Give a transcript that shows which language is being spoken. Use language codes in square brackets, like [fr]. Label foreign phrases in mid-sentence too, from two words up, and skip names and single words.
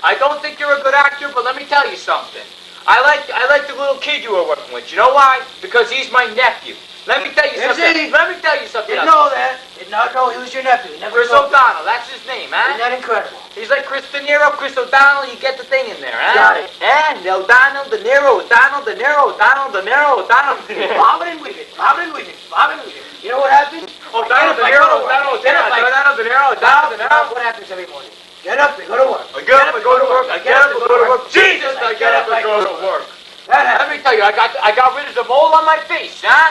[en] I don't think you're a good actor, but let me tell you something. I like the little kid you were working with. You know why? Because he's my nephew. Let me tell you Is something. he? Let me tell you something. Didn't know that. Did not know he was your nephew. Never Chris told me. O'Donnell. That's his name, huh? Isn't that incredible? He's like Chris De Niro, Chris O'Donnell. You get the thing in there, huh? Got it. And O'Donnell, De Niro, O'Donnell, De Niro, O'Donnell, De Niro, O'Donnell. Bobbing and weaving. Bobbing and weaving. Bobbing and weaving. You know what happens? O'Donnell, De Niro, O'Donnell, Get up, O'Donnell, De Niro, O'Donnell, De Niro. What happens every morning? Get up and go to work. I get up and go to work. I get up and go to work. Jesus, I get up and go to work. Let me tell you, I got rid of the mole on my face, huh?